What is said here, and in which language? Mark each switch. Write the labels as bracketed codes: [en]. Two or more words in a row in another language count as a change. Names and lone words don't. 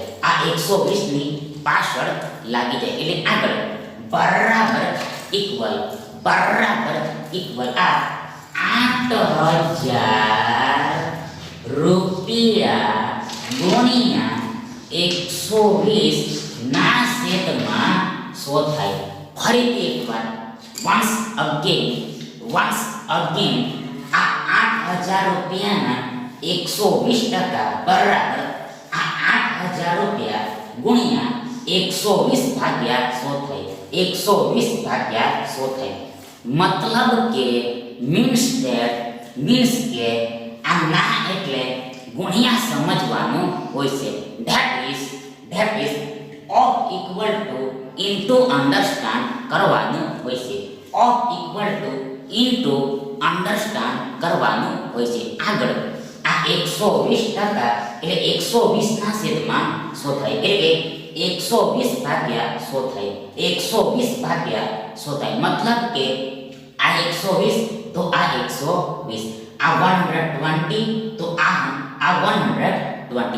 [gu] આ 120 ની પાછળ લાગી જાય એટલે આગળ બરાબર ઇક્વલ આ 8000 રૂપિયા ગુણ્યા 120 ના છેદમાં 100 થાય. ફરીથી એકવાર [en] once again [gu] આ 8000 રૂપિયાના 120% બરાબર આ 8000 રૂપિયા ગુણ્યા 120 ભાગ્યા 100 થાય. 120 ભાગ્યા 100 થાય. મતલબ કે મીન્સ કે આ ના એટલે ગુણ્યા સમજવાનું હોય છે. [en] that is of equal to into understand [gu] કરવાનું હોય છે. [en] of equal to into understand [gu] કરવાનું હોય છે. આગળ આ 120% એટલે 120 ના છેદમાં 100 થાય. એટલે કે 120 ભાગ્યા 100 થાય. 120 ભાગ્યા 100 થાય. મતલબ કે આ 120 તો આ 120, આ 120 તો આ 120.